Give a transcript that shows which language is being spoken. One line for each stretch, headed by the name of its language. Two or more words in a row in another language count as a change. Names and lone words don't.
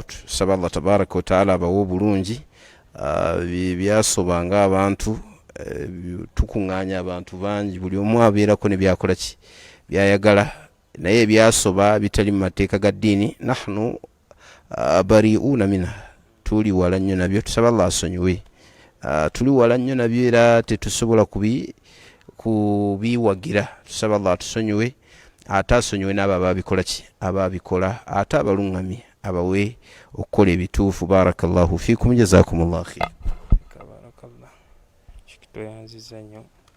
Ganda: Tusaba Allah
Arabic: تبارك وتعالى
Ganda: abawo obulungi. Byasobanga abantu tukuŋŋaanya abantu bangi, buli omu abeerako ne byakola ki byayagala, naye ebyasoba bitali mu mateeka ga ddiini
Arabic: نحن بريئون منها,
Ganda: tuli wala nnyo nabyo. Tusaba Allah asonyiwe. Tuli wala nnyo nabyo era tetusobola kubiwagira. Tusaba Allah atusonyiwe, ate asonyiwe n'abo ababikola ki ababikola, ate abaluŋŋamye abawe okukola ebituufu.
Arabic: بارك الله فيكم، جزاكم الله خير.
Ganda: Barakallah. Tweyanziza nnyo.